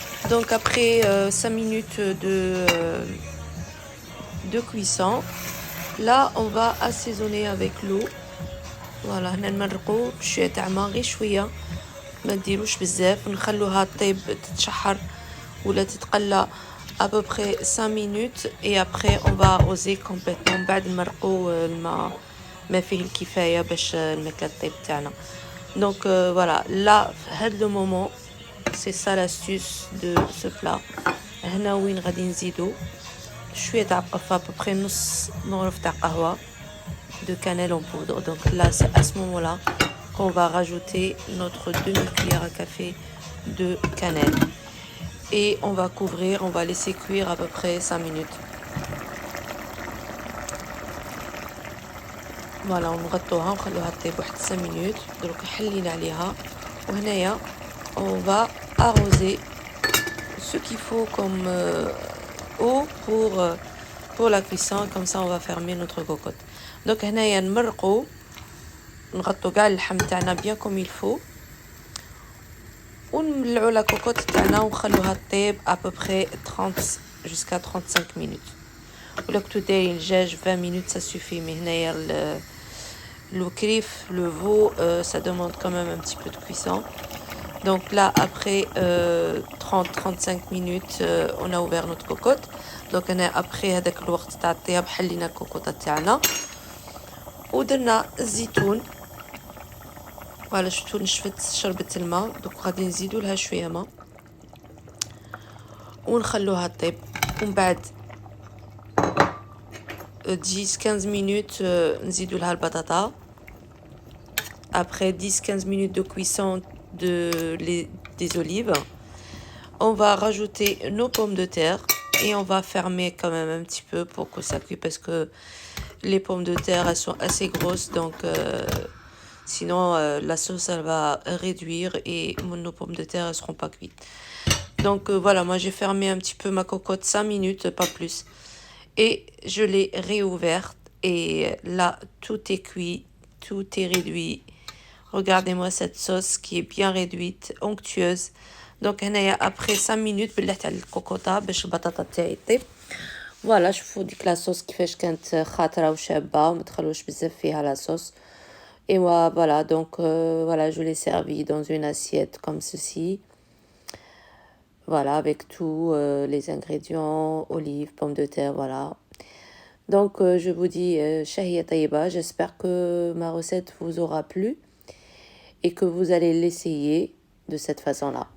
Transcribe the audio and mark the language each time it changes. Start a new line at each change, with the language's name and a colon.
French: Donc après 5 minutes de cuisson, là on va assaisonner avec l'eau.
Arabic: Voilà, هنا نمرقو بشويه تاع ما غير شويه, ما نديروش بزاف, ونخلوها طيب تتشحر ولا تتقلى
French: à peu près 5 minutes. Et après on va arroser complètement.
Arabic: بعد نمرقو الماء ما فيه الكفايه باش الماكله طيب تاعنا.
French: Donc voilà, là, le moment, c'est ça l'astuce de ce plat.
Arabic: هنا وين غادي نزيدو شوية تاع
French: à peu près
Arabic: نص مغرف تاع قهوة
French: de cannelle en poudre. Donc là, c'est à ce moment-là qu'on va rajouter notre demi-cuillère à café de cannelle. Et on va couvrir, on va laisser cuire à peu près 5 minutes.
Arabic: Voilà, on نغطوها ونخلوها تطيب واحد 5 minutes.
French: Donc
Arabic: حلينا عليها وهنايا
French: on va arroser ce qu'il faut comme eau pour la cuisson. Comme ça, on va fermer notre cocotte.
Arabic: Donc هنايا نمرقو نغطو كاع اللحم تاعنا
French: bien comme il faut
Arabic: ونملعو لا كوكوت تاعنا ونخلوها طيب
French: à peu près 30 jusqu'à 35 minutes.
Arabic: ولا كنتو دايرين دجاج
French: 20 minutes ça suffit. Mais
Arabic: هنايا
French: le crif, le veau, ça demande quand même un petit peu de cuisson. Donc là, après 30-35 minutes, on a ouvert notre cocotte.
Arabic: Donc après هذاك الوقت تاع الطياب حلينا الكوكوطه تاعنا ودرنا الزيتون. فوالا شفتو نشفت شربت الماء. دوك غادي نزيدو لها شويه ماء ونخلوها طيب. ومن بعد 10-15 minutes نزيدو لها البطاطا.
French: Après 10-15 minutes de cuisson des olives, on va rajouter nos pommes de terre et on va fermer quand même un petit peu pour que ça cuise parce que les pommes de terre elles sont assez grosses, donc sinon la sauce elle va réduire et nos pommes de terre elles seront pas cuites. Donc voilà, moi j'ai fermé un petit peu ma cocotte 5 minutes, pas plus, et je l'ai réouverte et là tout est cuit, tout est réduit. Regardez-moi cette sauce qui est bien réduite, onctueuse. Donc après 5 minutes
Arabic: بلحت على الكوكوطه باش البطاطا تاعي طيب. فوالا شوفوا ديك لا صوص كيفاش كانت خاطره وشابه وما تخلوش بزاف فيها لا صوص.
French: Et voilà, donc voilà, je l'ai servi dans une assiette comme ceci. Voilà, avec tous les ingrédients, olives, pommes de terre, voilà. Donc je vous dis shahiya tayyiba, j'espère que ma recette vous aura plu et que vous allez l'essayer de cette façon-là.